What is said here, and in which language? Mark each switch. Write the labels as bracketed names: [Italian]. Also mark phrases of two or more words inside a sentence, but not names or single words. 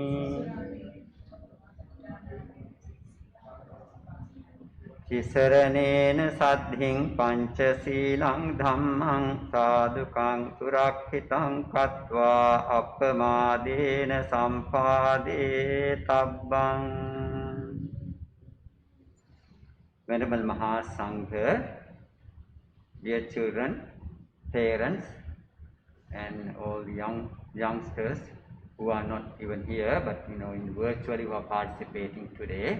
[Pali] Tisaranena saddhiṃ pañcasīlaṃ dhammam sādhukaṃ surakkhitam kattvā appamādena sampādē tabbam. [English] Venerable Mahasangha, dear children, parents, and all the youngsters who are not even here, but virtually who are participating today.